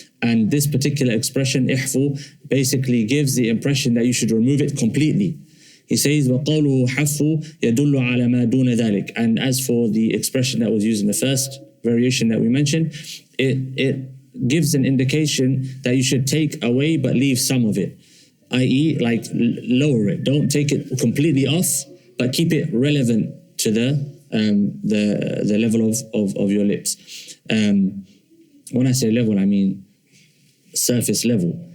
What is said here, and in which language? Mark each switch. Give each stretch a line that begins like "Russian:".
English: And this particular expression, احفو, basically gives the impression that you should remove it completely. He says,
Arabic: وقوله حفو يدل على ما دون ذلك.
English: And as for the expression that was used in the first variation that we mentioned, it gives an indication that you should take away but leave some of it, i.e. lower it. Don't take it completely off, but keep it relevant to the the level of your lips. When I say level, I mean surface level.